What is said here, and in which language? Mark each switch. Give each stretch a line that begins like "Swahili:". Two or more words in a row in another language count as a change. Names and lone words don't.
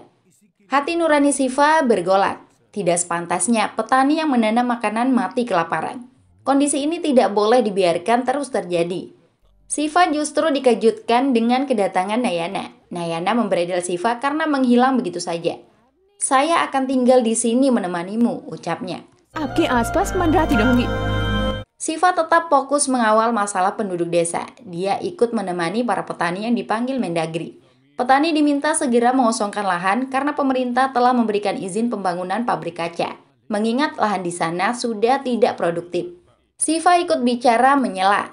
Indonesian: Hati nurani Siva bergolak. Tidak sepantasnya petani yang menanam makanan mati kelaparan. Kondisi ini tidak boleh dibiarkan terus terjadi. Siva justru dikejutkan dengan kedatangan Nayana. Nayana memberedel Siva karena menghilang begitu saja. "Saya akan tinggal di sini menemanimu," ucapnya.
Hindi: आपके आसपास मंडराती रहूंगी।
Indonesian: Siva tetap fokus mengawal masalah penduduk desa. Dia ikut menemani para petani yang dipanggil Mendagri. Petani diminta segera mengosongkan lahan karena pemerintah telah memberikan izin pembangunan pabrik kaca. Mengingat lahan di sana sudah tidak produktif. Siva ikut bicara menyela.